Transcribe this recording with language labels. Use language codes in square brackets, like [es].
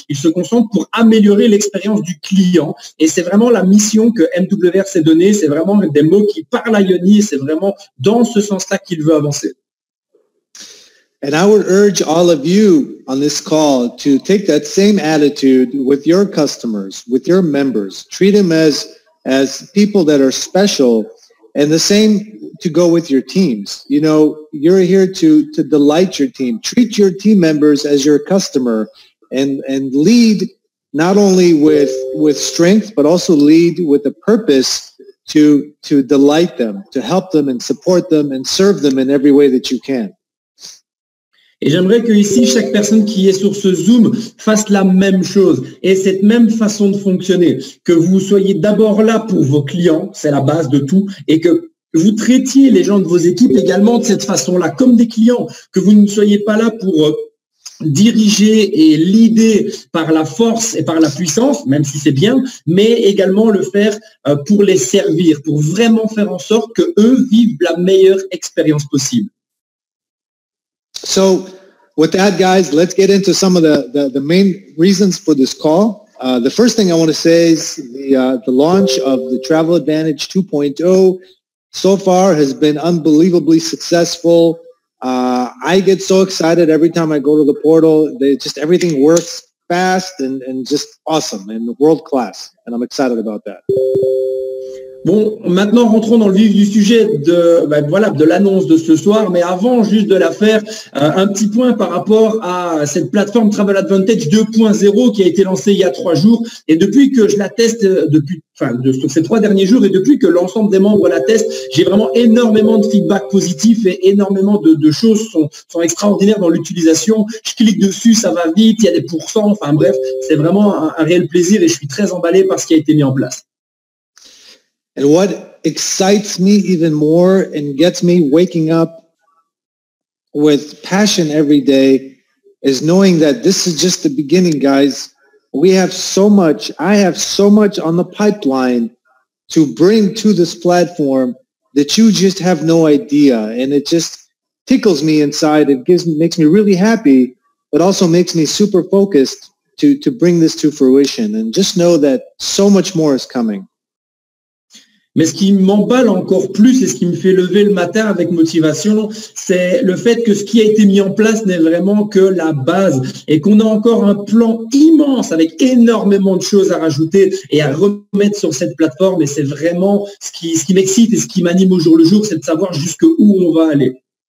[fr] il se concentre pour améliorer l'expérience du client. Et c'est vraiment la mission que MWR s'est donnée. C'est vraiment des mots qui parlent à Yoni et c'est vraiment dans ce sens-là qu'il veut avancer. [en] And I would urge all of you on this call to take that same attitude with your customers, with your members. Treat them as people that are special, and the same to go with your teams. You know, you're here to delight your team. Treat your team members as your customer, and lead not only with strength, but also lead with a purpose to delight them, to help them and support them and serve them in every way that you can. [fr] Et j'aimerais que ici, chaque personne qui est sur ce Zoom fasse la même chose et cette même façon de fonctionner. Que vous soyez d'abord là pour vos clients, c'est la base de tout, et que vous traitiez les gens de vos équipes également de cette façon-là, comme des clients. Que vous ne soyez pas là pour diriger et leader par la force et par la puissance, même si c'est bien, mais également le faire pour les servir, pour vraiment faire en sorte que eux vivent la meilleure expérience possible. [en] So with that, guys, let's get into some of the main reasons for this call. The first thing I want to say is the launch of the Travel Advantage 2.0 so far has been unbelievably successful. I get so excited every time I go to the portal. Everything works fast and just awesome and world class. And I'm excited about that. [fr] Bon, maintenant rentrons dans le vif du sujet de l'annonce de ce soir, mais avant juste de la faire, un petit point par rapport à cette plateforme Travel Advantage 2.0 qui a été lancée il y a 3 jours, et depuis que je la teste sur ces 3 derniers jours et depuis que l'ensemble des membres la testent, j'ai vraiment énormément de feedback positif et énormément de choses sont extraordinaires dans l'utilisation. Je clique dessus, ça va vite, il y a des pourcents, enfin bref, c'est vraiment un réel plaisir et je suis très emballé par ce qui a été mis en place. [en] And what excites me even more and gets me waking up with passion every day is knowing that this is just the beginning, guys. I have so much on the pipeline to bring to this platform that you just have no idea. And it just tickles me inside. Makes me really happy, but also makes me super focused to bring this to fruition. And just know that so much more is coming. [fr] Mais ce qui m'emballe encore plus et ce qui me fait lever le matin avec motivation, c'est le fait que ce qui a été mis en place n'est vraiment que la base et qu'on a encore un plan immense avec énormément de choses à rajouter et à remettre sur cette plateforme. Et c'est vraiment ce qui m'excite et ce qui m'anime au jour le jour, c'est de savoir jusqu'où on va aller.